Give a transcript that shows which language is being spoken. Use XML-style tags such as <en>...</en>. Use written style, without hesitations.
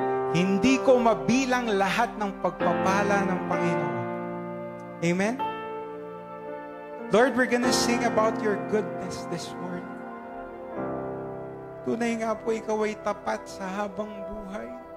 <tl>Hindi ko mabilang lahat ng pagpapala ng Panginoon. Amen?</tl> <en>Lord, we're gonna sing about your goodness this morning.</en> <tl>Tunay nga po, ikaw ay tapat sa habang buhay.</tl>